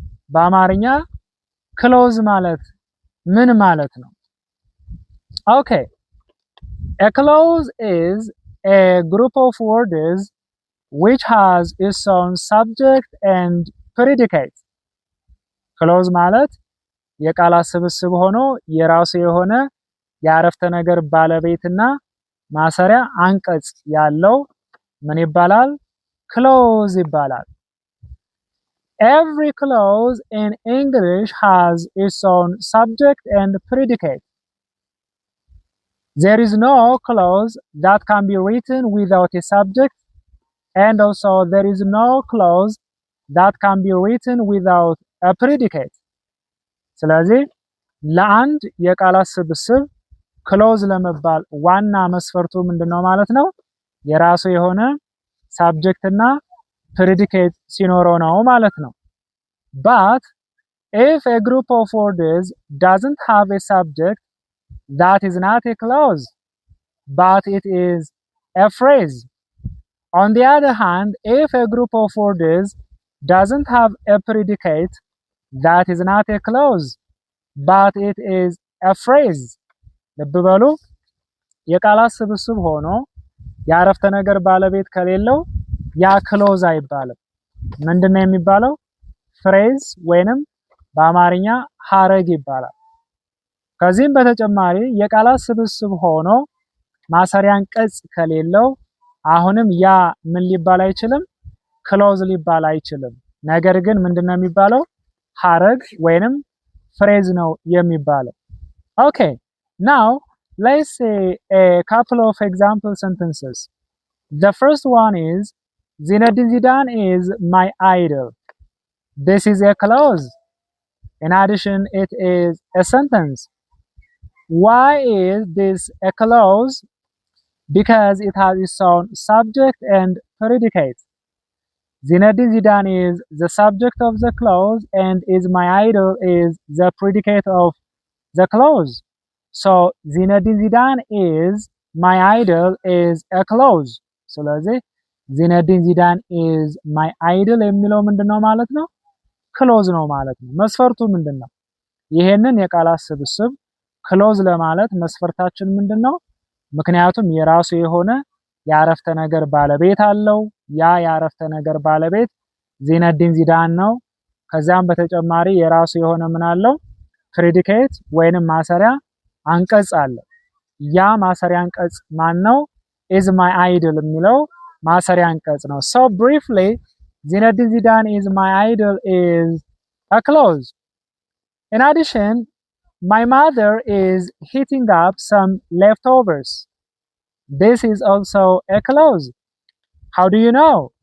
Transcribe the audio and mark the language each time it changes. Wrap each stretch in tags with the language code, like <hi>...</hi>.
<am>በአማርኛ ክሎዝ ማለት ምን ማለት ነው?</am> <en>Okay, a clause is a group of words which has its own subject and predicate.</en> <am>ክሎዝ ማለት የቃላት ስብስብ ሆኖ የራሱ የሆነ የአረፍተ ነገር ባለቤትና ማሰሪያ አንቀጽ ያለው ምን ይባላል? ክሎዝ ይባላል።</am> <en>Every clause in English has its own subject and predicate. There is no clause that can be written without a subject, and also there is no clause that can be written without a predicate.</en> <am>ስለዚህ ለአንድ የቃላት ስብስብ ክሎዝ ለመባል ዋና መስፈርቱ ምንድነው ማለት ነው? የራሱ የሆነ ሳብጀክት እና predicate ሲኖረው ነው ማለት ነው።</am> <en>But if a group of words doesn't have a subject, that is not a clause, but it is a phrase. On the other hand, if a group of words doesn't have a predicate, that is not a clause, but it is a phrase.</en> <am>ልብ በሉ የቃላት ስብስብ ሆኖ የአረፍተ ነገር ባለቤት ከሌለው ያ ክሎዝ አይባልም። ምንድነው የሚባለው? ፍሬዝ ወይንም በአማርኛ ሐረግ ይባላል። ከዚህም በተጨማሪ የቃላት ስብስብ ሆኖ ማሰሪያ አንቀጽ ከሌለው አሁንም ያ ምን ሊባል አይችልም? ክሎዝ ሊባል አይችልም። ነገር ግን ምንድነው የሚባለው? ሐረግ ወይንም ፍሬዝ ነው የሚባለው።</am> <en>Okay, now let's say a couple of example sentences. The first one is Zinedine Zidane is my idol. This is a clause. In addition, it is a sentence. Why is this a clause? Because it has its own subject and predicate. Zinedine Zidane is the subject of the clause and is my idol is the predicate of the clause. So Zinedine Zidane is my idol is a clause.</en> <am>ስለዚህ ዚነዲን ዚዳን</am> <en>is my idol</en> <am>የሚለው ምንድነው ማለት ነው? ክሎዝ ነው ማለት ነው። መስፈርቱ ምንድነው? ይሄንን የቃላት ስብስብ ክሎዝ ለማለት መስፈርታችን ምንድነው? ምክንያቱም የራሱ የሆነ የአረፍተ ነገር ባለቤት አለው። ያ የአረፍተ ነገር ባለቤት ዚነዲን ዚዳን ነው። ከዛም በተጨማሪ የራሱ የሆነ ምን አለው? ፕሬዲኬት ወይንም ማሰሪያ አንቀጽ አለው። ያ ማሰሪያ አንቀጽ ማን ነው?</am> <en>is my idol</en> <am>የሚለው ማሰሪያ አንቀጽ ነው።</am> <en>So briefly, Zinedine Zidane is my idol is a clause. In addition, my mother is heating up some leftovers. This is also a clause. How do you know?</en>